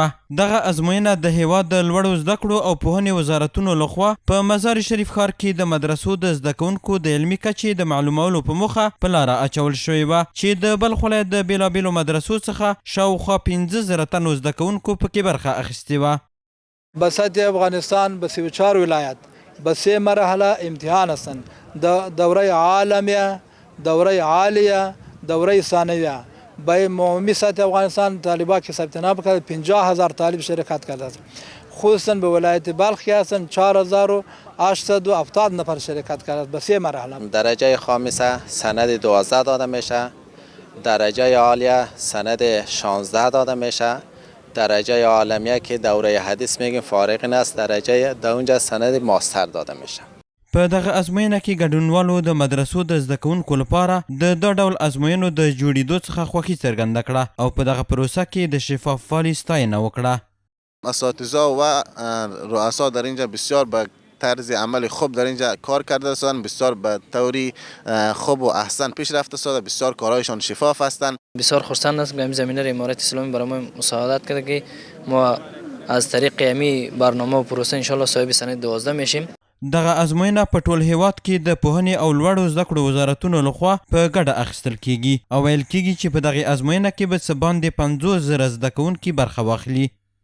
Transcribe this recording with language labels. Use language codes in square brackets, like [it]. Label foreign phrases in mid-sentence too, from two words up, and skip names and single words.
[ps] دغه ازموینه د هیواد د لوړو زده کړو او پوهنې وزارتونو لخوا په مزار شریف ښار کې د مدرسو د زده کوونکو د علمي کچې د معلومولو په موخه په لاره اچول شوې وه چې د بلخ ولایت د بېلابېلو مدرسو څخه شاوخوا 15,000 تنو زده کوونکو پکې برخه اخیستې وه. [fa] بسط افغانستان به 34 ولایت به 3 مرحله امتحان هستند. دوره عالمیه، دوره عالیه، دوره ثانویه. به عمومی سطح افغانستان طالبا که ثبت نام کرد 50,000 طالب شرکت کرده است. خصوصا به ولایت بلخ که هستند 4,870 نفر شرکت کرده به 3 مرحله. درجه خامسه سند 12 داده میشه، درجه عالیه سند 16 داده میشه، درجه عالمیه که دوره حدیث میگیم فارغ نیست، درجه د اونجا سند ماستر داده میشه. [ps] په دغه ازموینه کې ګډونوالو د مدرسو د زده کوونکو لپاره د دا ډول ازموینو د جوړېدو څخه خوښي څرګنده کړه او په دغه پروسه کې د شفافوالي ستاینه وکړه. [fa] اساتذه و رؤسا در اینجا بسیار به طرز عمل خوب در اینجا کار کرده هستند، بسیار به طوری خوب و احسن پیش رفته است، بسیار کارهایشان شفاف هستند. بسیار خرسند هستم که همین زمینه امارت اسلامی برای ما مساعدت کرده که ما از طریق همین برنامه و پروسه [ar] ان شاء الله [fa] صاحب سند 12 میشیم. [ps] دغه ازموینه په ټول هیواد کې د پوهنې او لوړو زده کړو وزارتونو لخوا په ګډه اخیستل کیږي او ویل کیږي چې په دغه ازموینه کې به څه باندې 50,000 زده کوونکي برخه واخلي.